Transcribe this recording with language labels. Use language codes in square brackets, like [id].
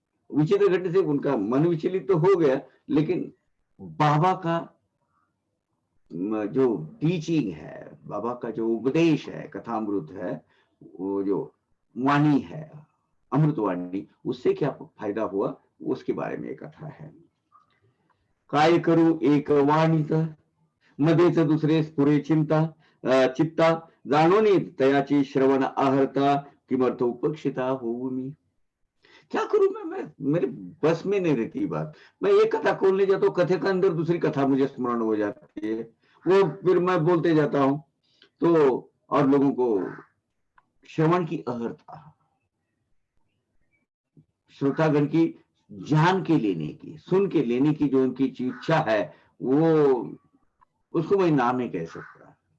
[hi] विचित्र घटना से उनका मन विचलित तो हो गया, लेकिन बाबा का जो टीचिंग है, बाबा का जो उपदेश है, कथामृत है, वो जो वाणी है, अमृतवाणी, उससे क्या फायदा हुआ, उसके बारे में एक कथा है। [mr] काय करू एक वाणीत, मध्येच दुसरे स्फुरे चित्ता, जाणोनी तयाची श्रवण आहर्ता, किमर्थ उपक्षिता होऊ मी। [hi] क्या करूं मैं मेरे बस में नहीं रहती बात। मैं ये कथा खोलने जाता हूँ, कथे के अंदर दूसरी कथा मुझे स्मरण हो जाती है, वो फिर मैं बोलते जाता हूं, तो और लोगों को श्रवण की अहर्ता, श्रोतागण की जान के लेने की, सुन के लेने की जो उनकी इच्छा है, वो उसको मैं नाम नहीं कह सकता।